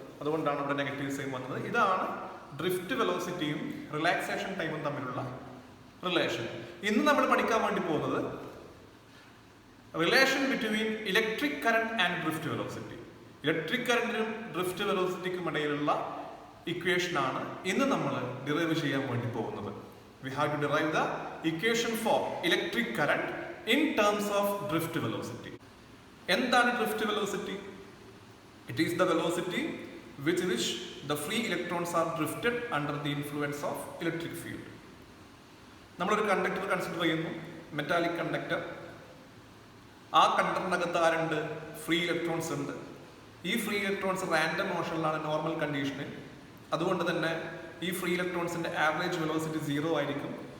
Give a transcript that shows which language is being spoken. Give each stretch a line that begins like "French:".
Malayalam: അതുകൊണ്ടാണ് ഇവിടെ negative sign വന്നത്. ഇതാണ് ഡ്രിഫ്റ്റ് വെലോസിറ്റിയും റിലാക്സേഷൻ ടൈമും തമ്മിലുള്ള റിലേഷൻ. ഇന്ന് നമ്മൾ പഠിക്കാൻ വേണ്ടി പോകുന്നത്
English: Relation between electric current and drift velocity.
Malayalam: Electric കറന്റിനും drift വെലോസിറ്റിക്കും ഇടയിലുള്ള ഇക്വേഷൻ ആണ് ഇന്ന് നമ്മൾ ഡിറൈവ് ചെയ്യാൻ വേണ്ടി പോകുന്നത്.
English: We have to derive the equation for electric current in terms of drift velocity.
Malayalam: എന്താണ്
English: drift velocity? It is the velocity with which the free electrons are drifted under the influence of electric field.
Malayalam: നമ്മളൊരു conductor consider ചെയ്യുന്നു, metallic conductor. ആ കണ്ടക്ടറിനകത്ത് ആരുണ്ട്? Free electrons ഉണ്ട്. ഈ free electrons random മോഷനിലാണ്, normal കണ്ടീഷനിൽ. അതുകൊണ്ട് തന്നെ ഈ ഫ്രീ ഇലക്ട്രോൺസിന്റെ ആവറേജ് വെലോസിറ്റി 0 ആയിരിക്കും.